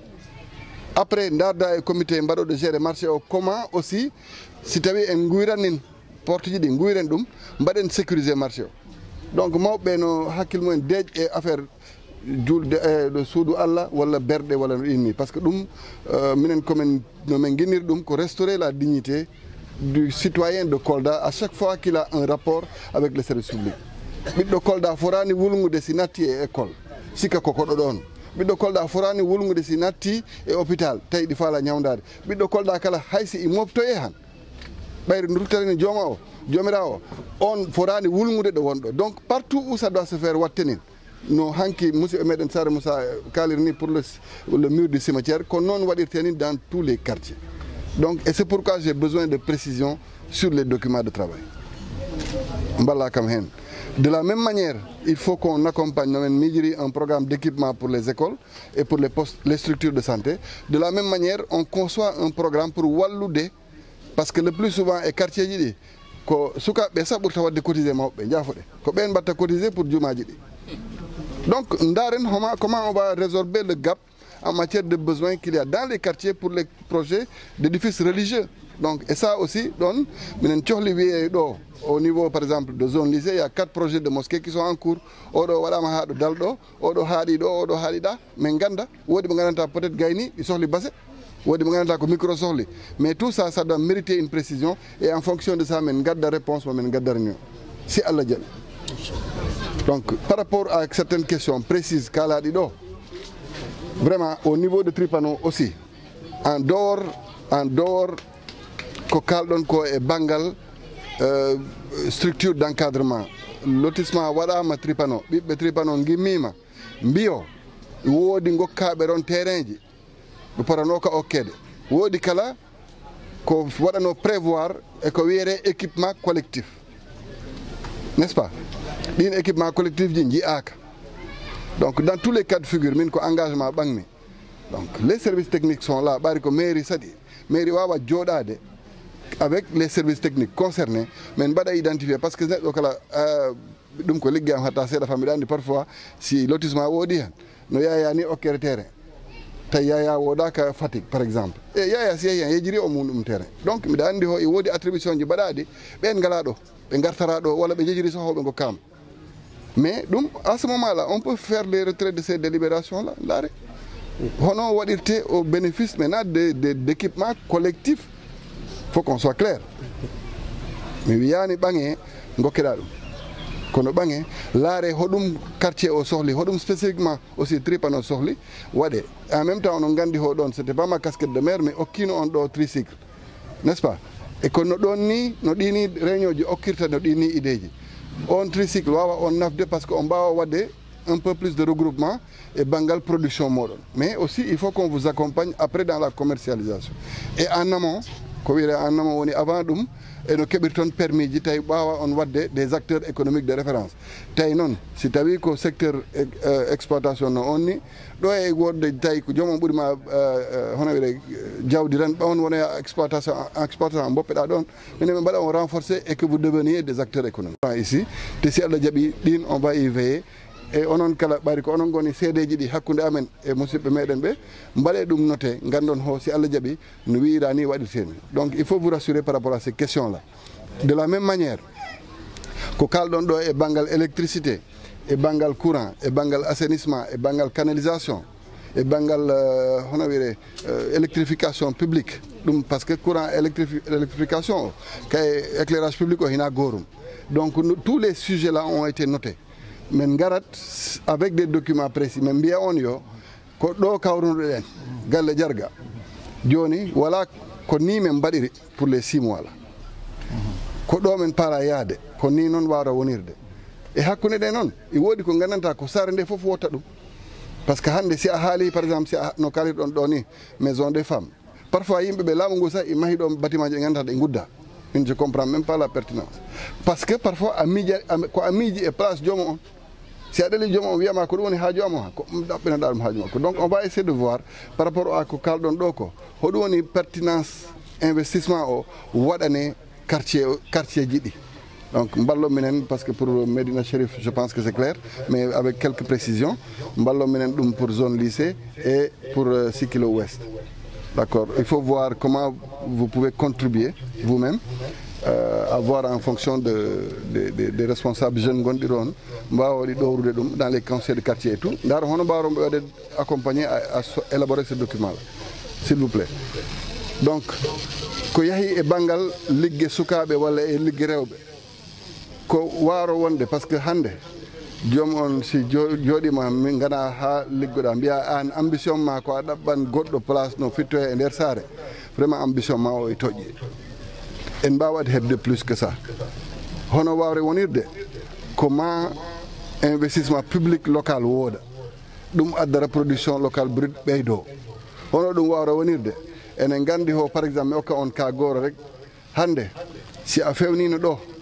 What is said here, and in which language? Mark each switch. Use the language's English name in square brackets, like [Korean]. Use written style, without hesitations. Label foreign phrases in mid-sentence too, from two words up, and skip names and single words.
[French] Après, Ndarda et comité Mbado de gérer le marché, comment aussi, si tu avais un gouiranin, [Fula] porte ji ɗi guyren ɗum mbaɗen sécuriser marché o. Donc mawɓe no hakkille mumen deej e affaire julde ɗo suudu Allah walla berɗe walla no inni, [French] par ce que [Fula] ɗum minen komin no min guinniri ɗum ko [French] restaurer la dignité du citoyen de Kolda à chaque fois qu'il a un rapport avec le service public. [Fula] ɓiɗɗo Kolda forani wulgude si natti e école sikka koko ɗo ɗon. ɓiɗɗo Kolda forani wulgude si natti e hôpital tawi ɗi faala ñawdade. ɓiɗɗo Kolda kala haysi i moftoye han ɓayri ruttarini jomirawo on forani wulgude ɗo wonɗo. [French] Donc partout où ça doit se faire [Fula] wattenin no hanki musidɓe meɗen Sare Moussa kalirni [French] pour le mur du cimetière [Fula] ko noon waɗirteni [French] dans tous les quartiers. Donc et c'est pourquoi j'ai besoin de précision sur les documents de travail. [Fula] Mballa kam hen. [French] De la même manière, il faut qu'on accompagne un programme d'équipement pour les écoles et pour les structures de santé. De la même manière, on conçoit un programme pour wallude, parce que le plus souvent les quartiers [Fula] ji ko sukaɓe sa ɓurta wadde cotiser mawɓe jaafoɗe ko ɓen mbatta cotiser [French] pour [Fula] jumaji ɗi. [French] Donc ndaren comment on va résorber le gap en matière de besoins qu'il y a dans les quartiers pour les projets d'édifices religieux. Donc, et ça aussi, au niveau par exemple de zone lycée, il y a 4 projets de mosquées qui sont en cours. [Fula] Odo wadama haɗo dalɗo, odo haɗi ɗo, odo haɗi ɗa, mais ganda, wodi mo gandanta peut-être gayni, i sohli basse, wodi mo gandanta ko micro sohli. [French] Mais tout ça, ça doit mériter une précision et en fonction de ça, [Fula] men gadda réponse, men gadda réunion. Si Allah jaɓi. [French] Donc, par rapport à certaines questions précises, [Fula] kala ɗiɗo, [French] vraiment au niveau de [Fula] Tripano [French] aussi, en dehors [Fula] ko kalɗon ko e banggal [French] structure d'encadrement, [Fula] lotissement waɗama Tripano, ɓiɓɓe Tripano gimmima mbiyo woodi gokkaɓe ron terrain ji ɓe potano ka okkede, woodi kala ko waɗano prévoir e ko wiyete [French] équipement collectif, n'est-ce pas? ɗin équipement collectif [Fula] ji jiiaka. [French] Donc dans tous les cas de figure [Fula] min ko engagement ɓangmi. [French] Donc les services techniques sont là, [Fula] ɓari ko mairie saɗi mairie wawa joɗade [French] avec les services techniques concernés, mais [Fula] mbaɗa identifier parce que neɗɗo kala ɗum ko liggeyam hatta seeɗa famille andi parfois si lotissement woodi hen no yaya ni okkere terrain tawi yaya wodaka Fatick [French] par exemple [Fula] e yaya si yeehi hen yejiri o mum ɗum terrain. Donc mbiɗa andi ho e woodi attribution ji mbaɗaɗi ɓen ngala ɗo ɓe gartara ɗo walla ɓe jejiri sohoɓe gokkama. [French] Mais donc, à ce moment-là, on peut faire les retraits de ces délibérations-là. [Fula] Hono waɗirte [French] au bénéfice maintenant d'équipements collectifs faut qu'on soit clair [Fula] mi wiyani ɓange gokkeɗa ɗum kono ɓange laare hoɗum quartier o sohli hoɗum [French] spécifiquement aussi [Fula] tripano sohli waɗe [French] en même temps [Fula] onon gandi ho ɗon [French] c'était pas ma casquette de maire mais [Fula] okkino on ɗo tricycle [French] n'est ce pas [Fula] e kono ɗon ni no ɗini réunion ji okkirta no ɗini idéji on tricycle wawa on nafde par [French] ce que on [Fula] mbawa wadde [French] un peu plus de regroupement et [Fula] bangal production moɗon [French] mais aussi il faut qu'on vous accompagne après dans la commercialisation et en amont [Fula] ko wiyete [French] en amont woni avant [Fula] ɗum eno keɓirton permis ji tawi ɓawa on wadde [French] des acteurs économiques de référence [Fula] tawi noon si tawi ko [French] secteur exploitation [Fula] no on ni ɗo e wodde tawi ko joomum ɓuurima hono wiyete jawdi tan ɓawon wona exploitation boppeɗa ɗon minen ɓe mbaɗa on renforcer [French] et que vous deveniez des acteurs économiques ici [Fula] te si Allah jaaɓi ɗin [French] on va y veiller [Fula] e onon kala ɓari ko onon goni seedeji ɗi hakkude amen e musidɓe meɗen ɓe mbaɗe ɗum noté gandon ho si Allah jaaɓi no wiira ni waɗirteni [French] donc il faut vous rassurer par rapport à ces questions là de la même manière [Fula] ko kalɗon ɗo e banggal électricité e banggal courant e banggal assainissement e banggal canalisation e banggal hono wiyete [French] électrification publique [Fula] ɗum par ce que courant électrification o kay [French] éclairage public [Fula] o hina gorum [French] donc tous les sujets là ont été notés [Fula] men garat [French] avec des documents précis [Fula] men mbiya on yo ko ɗo kawrunoɗen galle Jarga joni wala ko ni men mbaɗiri [French] pour les 6 mois là [Fula] ko ɗo men para yaade ko ni noon wawra wonirde e hakkude ɗe noon e woodi ko gandanta ko sare nde fof wotta ɗum [French] par ce que [Fula] hande si a haali [French] par exemple [Fula] si a no kalirɗon ɗo ni maison des femmes parfois yimɓeɓe laamu ngu sa i mahi ɗo bâtiment ji ɗe gandanta ɗe gudda [French] je ne comprends même pas la pertinence parce que [Fula] parfois ko a miiji e place joomu on si a ɗeli joomum o wiyama ko ɗum woni haaju amo ha ko ɗaɓɓineɗa ɗum haaju makko [French] donc on va essayer de voir par rapport à [Fula] ko kalɗon ɗo ko hoɗum woni [French] pertinence investissement [Fula] o waɗane quartier ji ɗi donc mballo minen [French] par ce que pour Médina Chérif je pense que c'est clair mais avec quelques précisions [Fula] mballo minen ɗum [French] pour zone lycée et pour Sikilo Ouest d'accord il faut voir comment vous pouvez contribuer vous-même à voir en fonction des responsables jeunes [Fula] gonɗi ɗon mbawaɗi ɗowrude ɗum [French] dans les conseils de quartier et tout [Fula] ndaro hono mbawron ɓe waɗe [French] accompagner à élaborer ce document là s'il vous plaît donc [Fula] ko yahi e banggal ligge sukaɓe walla e ligge rewɓe ko waro wonde [French] par ce que [Fula] hande joom on si jooɗima min gana ha liggoɗa mbiya an ambition ma ko a ɗaɓɓan goɗɗo place no fittoye e nder saare [French] vraiment ambition [Fula] ma o e toƴƴi en mbawat hebde [French] plus que ça [Fula] hono wawre wonirde ko ma [French] investissement public local [Fula] wooda ɗum addara [French] production local brut [Fula] ɓeydo hono ɗum wawra wonirde enen gandi ho [French] par exemple [Fula] mi hokka on ka goro rek hande si a fewnino ɗo